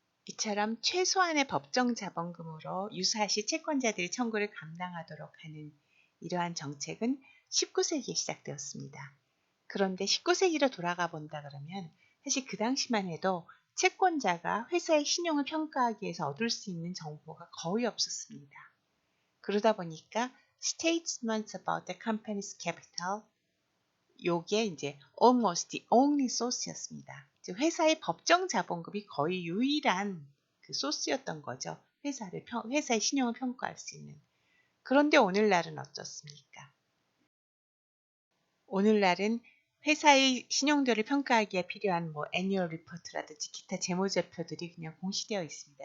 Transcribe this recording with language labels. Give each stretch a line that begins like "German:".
Korean: 이처럼 최소한의 법정 자본금으로 유사시 채권자들이 청구를 감당하도록 하는 이러한 정책은 19세기에 시작되었습니다. 그런데 19세기로 돌아가 본다 그러면 사실 그 당시만 해도 채권자가 회사의 신용을 평가하기 위해서 얻을 수 있는 정보가 거의 없었습니다. 그러다 보니까
English: Statements about the company's capital,
Korean: 요게 이제
English: almost the only source였습니다.
Korean: 즉 회사의 법정 자본금이 거의 유일한 그 소스였던 거죠. 회사의 신용을 평가할 수 있는. 그런데 오늘날은 어떻습니까? 오늘날은 회사의 신용도를 평가하기에 필요한 애뉴얼 리포트라든지 기타 재무제표들이 그냥 공시되어 있습니다.